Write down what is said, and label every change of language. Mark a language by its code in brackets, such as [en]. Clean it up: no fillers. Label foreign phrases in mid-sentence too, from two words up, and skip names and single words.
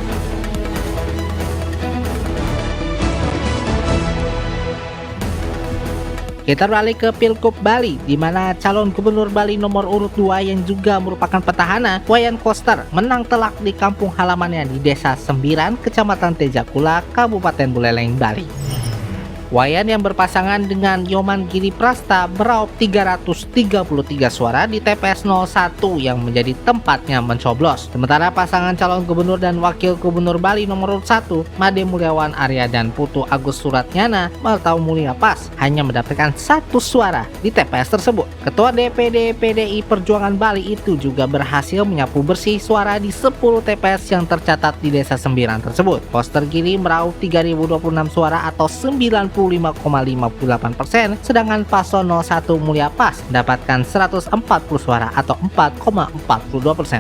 [id] Kita beralih ke Pilgub Bali, di mana calon gubernur Bali nomor urut 2 yang juga merupakan petahana, Wayan Koster, menang telak di kampung halamannya di Desa Sembiran, Kecamatan Tejakula, Kabupaten Buleleng, Bali. Wayan yang berpasangan dengan Yoman Giri Prasta meraup 333 suara di TPS 01 yang menjadi tempatnya mencoblos. Sementara pasangan calon gubernur dan wakil gubernur Bali nomor urut 1, Made Mulyawan Arya dan Putu Agus Suratnyana atau Mulia Pas, hanya mendapatkan 1 suara di TPS tersebut. Ketua DPD PDI Perjuangan Bali itu juga berhasil menyapu bersih suara di 10 TPS yang tercatat di Desa Sembiran tersebut. Koster Giri meraup 3.026 suara atau 95,58%, sedangkan paslon 01 Mulia Pas mendapatkan 140 suara atau 4,42%.